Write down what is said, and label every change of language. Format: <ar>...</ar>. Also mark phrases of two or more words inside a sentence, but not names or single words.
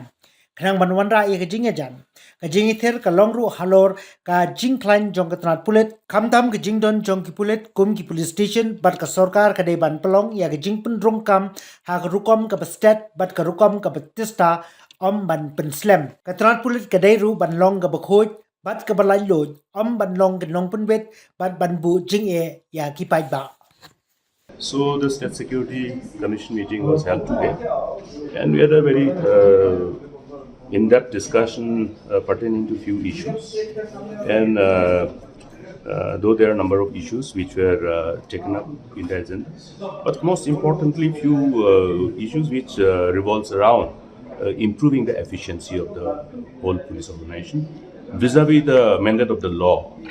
<kha>Kanang banwanra ye ka jing jan ka jing Iathir ka longru halor ka jing klan jong ka tanat pulit kamtam ka jing don jong ki pulit kum ki</kha> <en>police station</en> <kha>bat ka sorkar ka dei ban pelong ya ka jing penrong kam ha ka rukom ka state bat ka rukom ka batista ban penslam ka tanat pulit ka dei ru ban long ka bakhoj bat ka balai loj ban long ka long penwet bat ban bu jing ya ki pai ba.</kha> <en>So the State Security Commission meeting was held today, and we had a very in-depth discussion pertaining to few issues. And though there are a number of issues which were taken up in the agenda, but most importantly, few issues which revolves around improving the efficiency of the whole police organization vis-a-vis the mandate of the law</en>